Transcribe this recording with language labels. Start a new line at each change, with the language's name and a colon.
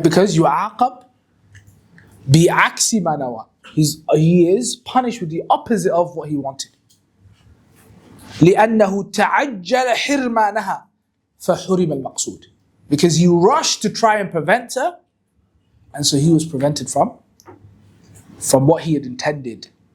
English: Because
Arabic: يعاقب بعكس ما نوى.
English: He is punished with the opposite of what he wanted.
Arabic: لأنه تعجل حرمانها فحرم المقصود.
English: Because he rushed to try and prevent her, and so he was prevented from what he had intended.